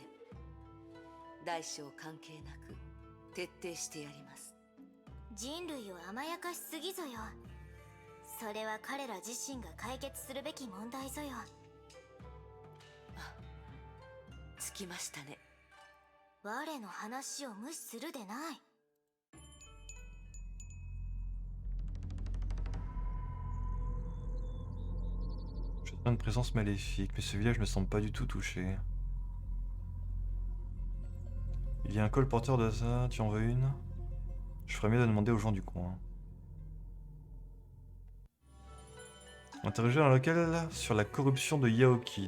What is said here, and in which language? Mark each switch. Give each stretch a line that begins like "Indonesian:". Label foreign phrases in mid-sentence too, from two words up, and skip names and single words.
Japanese: 大小関係なく徹底してやります。人類を甘やかしすぎぞよ。それは彼ら自身が解決するべき問題ぞよ。つきましたね。我の話を無視するでない。
French: Je sens une présence maléfique, mais ce village ne semble pas du tout touché. Il y a un colporteur de ça, tu en veux une? Je ferais mieux de demander aux gens du coin. Interroger un local sur la corruption de Yaoki.